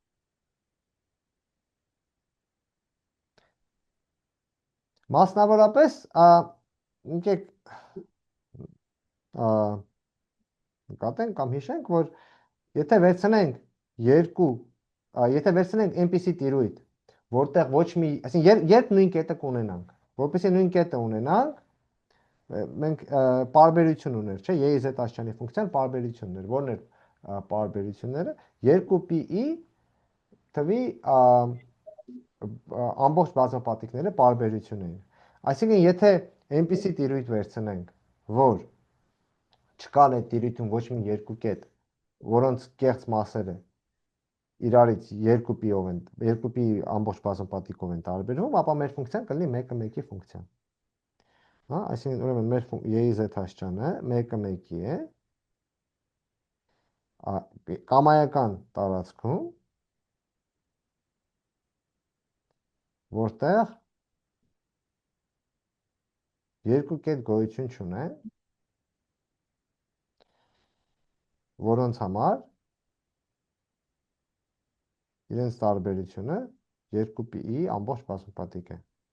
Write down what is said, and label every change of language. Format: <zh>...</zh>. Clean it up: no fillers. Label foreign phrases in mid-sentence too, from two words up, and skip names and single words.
<hy>Մասնավորապես, եկեք նկատենք կամ հիշենք, որ եթե վերցնենք այնպիսի տիրույթ, որտեղ ոչ մի, այսինքն երբ նույն կետը կունենանք, որպեսզի նույն կետը ունենանք, մենք պարբերություն ուներ, չէ, y-z աշճանի ֆունկցիան պարբերություն ուներ, որն էր պարբերությունները 2pi թվի ամբողջ բազմապատիկները պարբերություն էին։ Այսինքն եթե այնպիսի տիրույթ վերցնենք, որ չկան այդ տիրույթում ոչ մի երկու կետ, որոնց կեղծ մասերը իրարից 2pi ամբողջ բազմապատիկով են տարբերվում, ապա մեր ֆունկցիան կլինի 1-1-ի ֆունկցիա։ Հա, այսինքն ուրեմն մեր y-z աշճանը 1-1-ի է կամայական տարածքում, որտեղ երկու կետ գոյություն չունեն, որոնց համար իրենց տարբերությունը 2pi ամբողջ բազմապատիկ է։</hy>